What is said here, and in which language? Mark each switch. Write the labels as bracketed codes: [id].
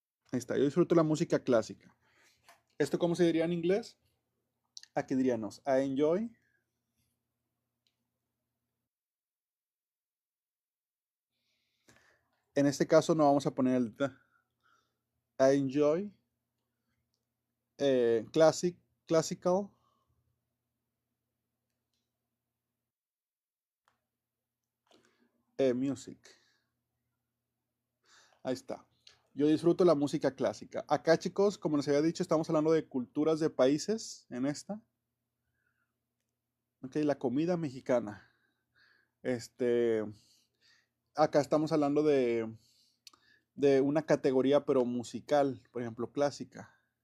[es] Ahí está, yo disfruto la música clásica. ¿Esto cómo se diría en inglés? Aquí diríamos, [en] I enjoy. [es] En este caso no vamos a poner el the. [en] I enjoy classical music. [es] Ahí está. Yo disfruto la música clásica. Acá, chicos, como les había dicho, estamos hablando de culturas de países en esta. Ok, la comida mexicana. Este, acá estamos hablando de una categoría, pero musical, por ejemplo, clásica.